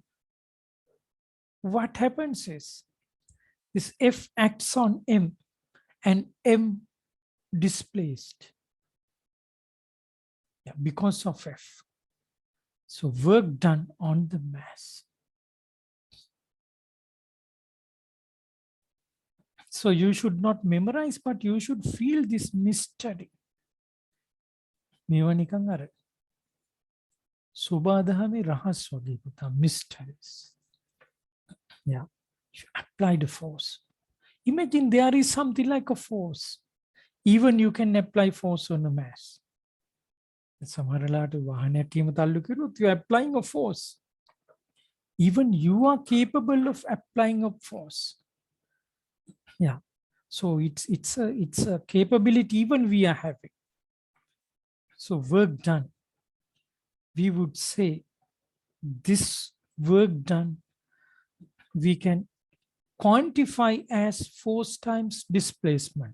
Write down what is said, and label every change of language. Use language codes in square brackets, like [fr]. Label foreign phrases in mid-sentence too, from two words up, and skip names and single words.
[en] What happens is this F acts on M and M displaced, because of F. So work done on the mass. So you should not memorize, but you should feel this mystery. [si] මේවා නිකන් අර සුබාදහමේ රහස් වගේ පුතා, [en] mysteries. Yeah, you apply the force. Imagine there is something like a force. Even you can apply force on a mass. සමහරලාට වාහනයක් කීම තල්ලු කරුවොත් you are applying a force. Even you are capable of applying a force. Yeah, so it's a capability even we are having. So work done, we would say this work done we can quantify as force times displacement.